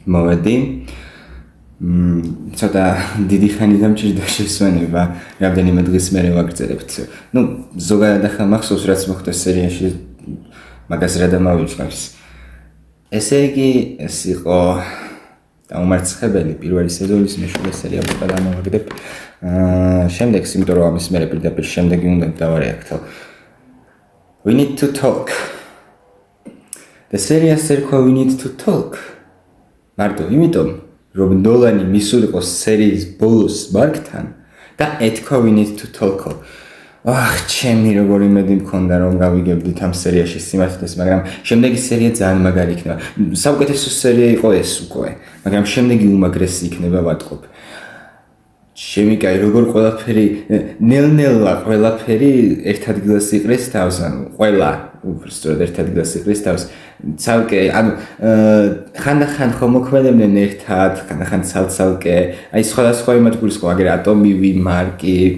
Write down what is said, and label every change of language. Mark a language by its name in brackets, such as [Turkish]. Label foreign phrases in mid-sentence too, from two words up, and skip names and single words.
[Georgian] მოვედი ცოტა დიდი ხანი დამჭირდა შესვენება რამდენიმე დღის მერე ვაგრძელებთ ზოგადად ახლა მახსოვს რაც მოხდა სერიაში მაგას რა დამავიწყებს ესე იგი ეს იყო დაუმარცხებელი პირველი სეზონის მეშვიდე სერია უკვე დამოვაგდებ შემდეგ იმიტომ რომ ამის მერე პირდაპირ შემდეგი უნდა დავარეაქტო [English] We need to talk The series [Georgian] ერქვა [English] We need to talk [Georgian] მარტო იმიტომ რომ ნოლანი მისულიყო სერიის ბოლოს მარკთან და ეთქვა [English] We need to talk [Georgian] ჩემი როგორი იმედი მქონდა რომ გავიგებდით ამ სერიაში სიმართლეს მაგრამ შემდეგი სერია ძალიან მაგარი იქნება საუკეთესო სერია იყო ეს უკვე მაგრამ შემდეგი უმაგრესი იქნება ვატყობ ჩემი კაი როგორ ყველაფერი ნელ-ნელა ყველაფერი ერთ ადგილას იყრის თავს ანუ ყველა უბრალოდ ერთ ადგილას იყრის თავს ცალკე ანუ ხანდახან ხომ მოქმედებდნენ ერთად ხანდახან ცალ-ცალკე აი სხვადასხვა იმად გულისხმობ აგერ ატომივი მარკი